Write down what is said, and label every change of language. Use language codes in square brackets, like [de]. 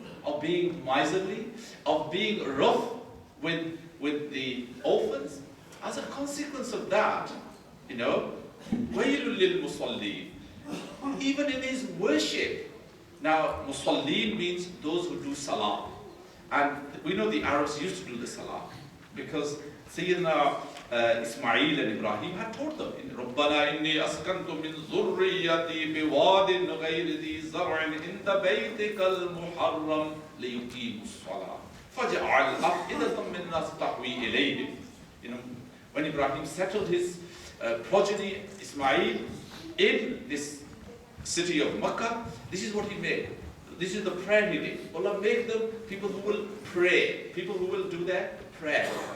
[en] Of being miserly, of being rough with the orphans. As a consequence of that, [ar] وَيْلٌ لِلْمُصَلِّينَ. [en] Even in his worship. Now, musallin means those who do salah. And we know the Arabs used to do the salah because Sayyidina Ismail and Ibrahim had taught them in [ar] رَبَّنَا إِنِّي أَسْكَنْتُ مِنْ ذُرِّيَّتِي بِوَادٍ غَيْرِ ذِي زَرْعٍ عِنْدَ بَيْتِكَ الْمُحَرَّمِ لِيُقِيمُوا الصَّلَاةَ فَجَعَلْ أَفْئِدَةً مِنَّ النَّاسِ تَهْوِي إِلَيْهِمْ. [en] When Ibrahim settled his progeny Ismail in this city of Makkah, this is what he made. This is the prayer he did. Allah make them people who will pray, people who will do their prayer.